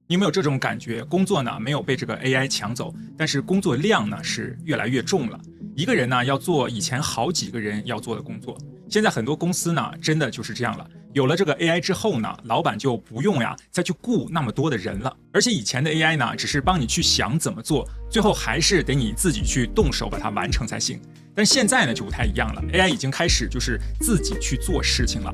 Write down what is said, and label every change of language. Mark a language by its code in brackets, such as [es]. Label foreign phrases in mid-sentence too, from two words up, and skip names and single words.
[zh] 你有沒有這種感覺？工作呢沒有被這個 AI 搶走，但是工作量呢是越來越重了。一個人呢要做以前好幾個人要做的工作。現在很多公司呢真的就是这樣了。有了這個 AI 之後呢，老闆就不用再去雇那麼多的人了。而且以前的 AI 呢，只是幫你去想怎麼做，最後還是得你自己去動手把它完成才行。但是現在呢就不太一樣了 ，AI 已經開始就是自己去做事情了。